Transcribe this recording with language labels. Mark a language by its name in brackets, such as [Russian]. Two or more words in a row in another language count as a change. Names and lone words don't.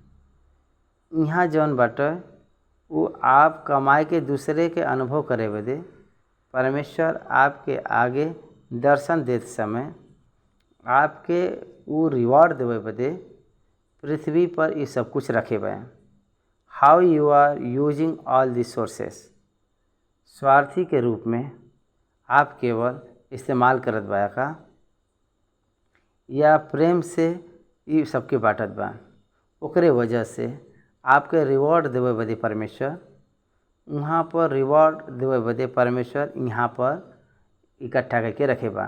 [Bhojpuri] यहाँ जौन बाटे वो आप कमाए के दूसरे के अनुभव करे बदे परमेश्वर आपके आगे दर्शन देते समय आपके वो रिवार्ड देवे बदे पृथ्वी पर ये सब कुछ रखे बा। [English] How you are using all this sources, [Bhojpuri] स्वार्थी के रूप में आप केवल इस्तेमाल करत बा का, या प्रेम से ये सबके बांटत बा। ओकरे वजह से आपके रिवॉर्ड देवे बदे परमेश्वर वहाँ पर रिवॉर्ड देवे बदे परमेश्वर यहाँ पर इकट्ठा करके रखे बा।